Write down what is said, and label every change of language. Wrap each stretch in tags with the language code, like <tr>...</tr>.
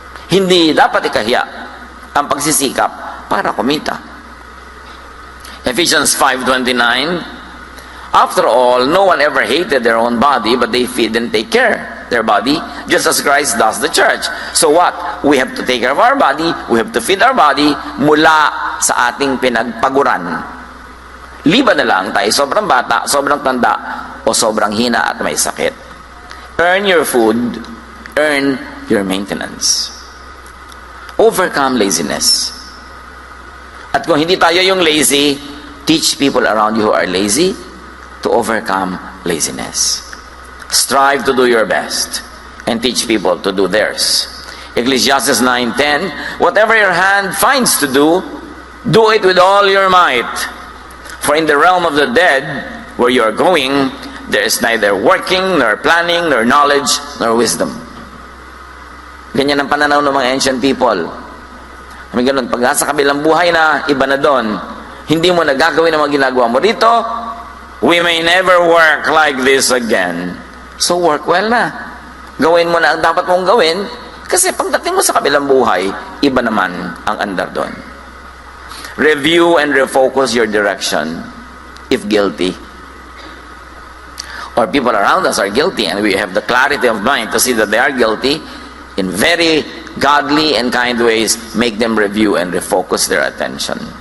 <tl>Hindi dapat ikahiya ang pagsisikap para kumita.</tl> <en>Ephesians 5:29, after all, no one ever hated their own body, but they feed and take care their body, just as Christ does the church. So what? We have to take care of our body, we have to feed our body mula sa ating pinagpaguran.</en> <tl>Liban na lang tayo sobrang bata, sobrang tanda, o sobrang hina at may sakit.</tl> <en>Earn your food, earn your maintenance. Overcome laziness. At kung hindi tayo yung lazy, teach people around you who are lazy to overcome laziness. Strive to do your best and teach people to do theirs. Ecclesiastes 9:10, whatever your hand finds to do, do it with all your might. For in the realm of the dead, where you are going, there is neither working, nor planning, nor knowledge, nor wisdom.</en> <tl>Ganyan ang pananaw ng mga ancient people. May ganun, pag nasa kabilang buhay na, iba na doon. Hindi mo nagagawin ang mga ginagawa mo dito, we may never work like this again. So work well na. Gawin mo na ang dapat mong gawin, kasi pagdating mo sa kabilang buhay, iba naman ang andar doon.</tl> <en>Review and refocus your direction if guilty. Or people around us are guilty and we have the clarity of mind to see that they are guilty. In very godly and kind ways, make them review and refocus their attention.</en>